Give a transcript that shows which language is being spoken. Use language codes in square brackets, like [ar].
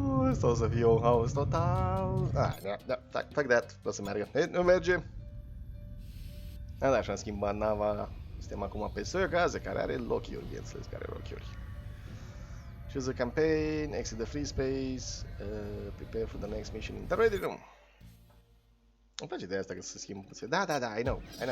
[ro] Asta o să fie un haos total. [en] Fuck that. [ro] O să meargă. Nu merge. Da, și-am schimbat nava. Suntem acum pe Soyokaze, care are lock-uri, bineînțeles, care are lock-uri. [en] Choose a campaign, exit the Freespace, prepare for the next mission in the ready room. [ro] Îmi place ideea asta că să schimb. Da, [en] I know.